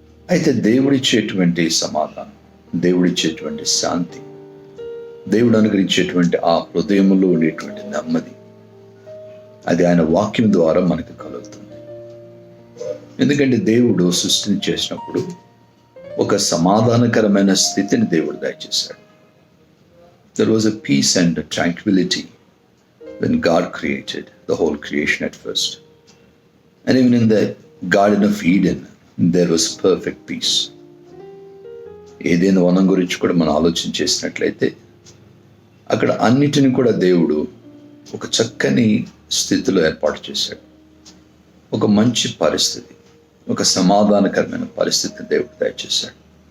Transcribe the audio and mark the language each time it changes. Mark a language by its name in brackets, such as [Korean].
[Telugu] అయితే దేవుడిచ్చేటువంటి సమాధానం, దేవుడిచ్చేటువంటి శాంతి, దేవుడు అనుగ్రహించేటువంటి ఆ హృదయంలో ఉండేటువంటి నెమ్మది, అది ఆయన వాక్యం ద్వారా మనకు కలుగుతుంది. ఎందుకంటే దేవుడు సృష్టిని చేసినప్పుడు ఒక సమాధానకరమైన స్థితిని దేవుడు దయచేశాడు. [English] There was a peace and a tranquility when God created the whole creation at first. And even in the Garden of Eden, there was perfect peace. [Telugu] ఏదైనా వనం గురించి కూడా మనం ఆలోచన చేసినట్లయితే అక్కడ అన్నిటిని కూడా దేవుడు ఒక చక్కని స్థితిలో ఏర్పాటు చేశాడు. ఒక మంచి పరిస్థితి, ఒక సమాధానకరమైన పరిస్థితిని దేవుడు దయచేశాడు.